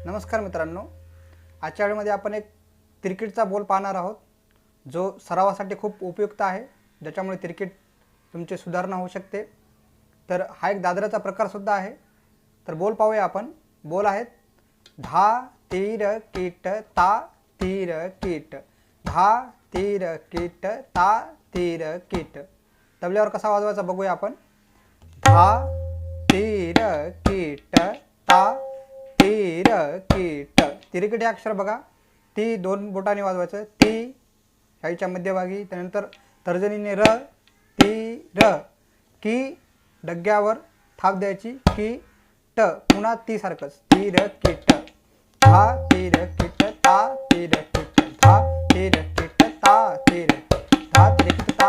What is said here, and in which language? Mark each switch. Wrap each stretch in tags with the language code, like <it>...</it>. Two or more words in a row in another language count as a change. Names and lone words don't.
<mr>नमस्कार मित्रांनो, आजच्या व्हिडिओमध्ये आपण एक तिरकीटचा बोल पाहणार आहोत जो सरावासाठी खूप उपयुक्त आहे, ज्याच्यामुळे तिरकीट तुमची सुधारणा होऊ शकते। तर हा एक दादराचा प्रकार सुद्धा आहे। तर बोल पाहूया आपण। बोल आहेत धा तीर कीट ता तीर कीट, धा तीर कीट ता तीर कीट। तबल्यावर कसा वाजवायचा बघूया आपण। धा तीर कीट ता तीर कीट। तिरकीट हे अक्षर बघा, ती दोन बोटांनी वाजवायचं, ती ह्याच्या मध्यभागी, त्यानंतर तर्जनीने र ती र, की डग्यावर थाप द्यायची, की ट, पुन्हा ती सारखंच, तीर कीट, धा तीर कीट ता तीर कीट, धा तीर कीट ता तीर, धा तीर</mr>